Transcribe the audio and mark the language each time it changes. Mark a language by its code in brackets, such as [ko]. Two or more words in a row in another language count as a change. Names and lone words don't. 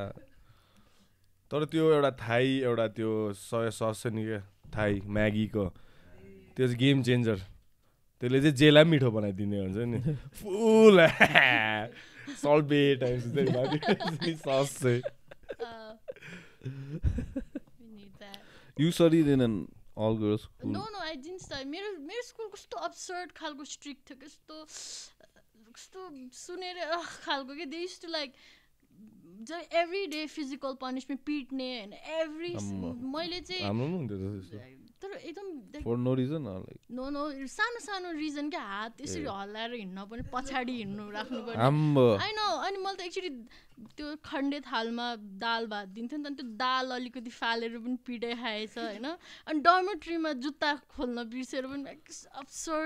[ne] तर त्यो एउटा थाई एउटा त्यो [en] soya sauce [ne] छ नि क्या थाई म्यागीको त्यो चाहिँ [en] game changer [ne] त्यसले चाहिँ जेला मिठो बनाइदिने हुन्छ नि फुल सल्ट बे टाइप्स चाहिँ सस चाहिँ [en] You studied in an all girls school? No, I didn't study. [ne] मेरो स्कुल कस्तो absurd खालको strict थियो कस्तो सुनेर खालको के [en] they used to like every day physical punishment [ne] पिट्ने [en] and every [ne] मैले चाहिँ हाम्रो पनि हुन्थ्यो त्यस्तो तर एकदम [en] for no reason or like [ne] no सानो सानो रिजन क्या हात यसरी हल्लाएर हिँड्न पनि पछाडि हिँड्नु राख्नु पर्ने [en] I know [ne] अनि मैले त एक्चुअली त्यो खण्डे थालमा दाल भात दिन्थ्यो नि त त्यो दाल अलिकति फालेर पनि पिटाइ खाएछ होइन अनि डर्मेट्रीमा जुत्ता खोल्न बिर्सेर पनि अब्सर्ड